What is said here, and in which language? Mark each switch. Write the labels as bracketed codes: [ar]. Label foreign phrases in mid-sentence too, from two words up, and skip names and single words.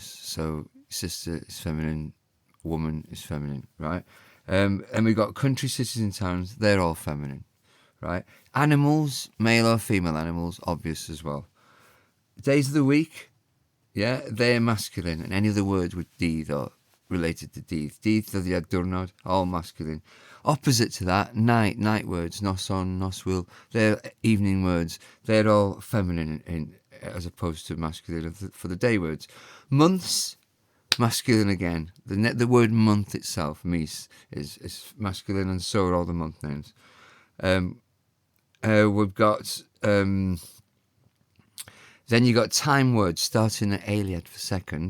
[en] So sister is feminine, woman is feminine, right? And we've got country, cities and towns, they're all feminine, right? Animals, male or female animals, obvious as well. Days of the week, yeah, they're masculine. And any other words with dydd or related to dydd. [cy] Dydd, dyddiad, diwrnod, [en] all masculine. Opposite to that, night words, [cy] noson, noswyl, [en] they're evening words. They're all feminine as opposed to masculine for the day words. Months, masculine again. The word month itself, mis, is masculine, and so are all the month names. We've got then you got time words starting at aliad for second.